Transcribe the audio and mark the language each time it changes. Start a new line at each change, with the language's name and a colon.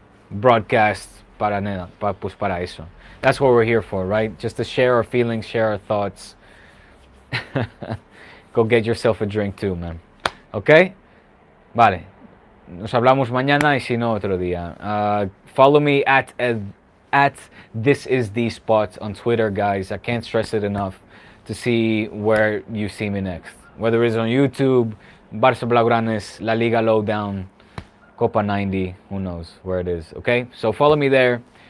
Spanish: broadcast para nada, pues para eso.
English: That's what we're here for, right? Just to share our feelings, share our thoughts. Go get yourself a drink too, man. Okay? Vale.
Spanish: Nos hablamos mañana y si no otro día.
English: Follow me at this is DSpot on Twitter, guys. I can't stress it enough to see where you see me next. Whether it's on YouTube, Barça Blaugranes, La Liga Lowdown, Copa 90, who knows where it is. Okay? So follow me there.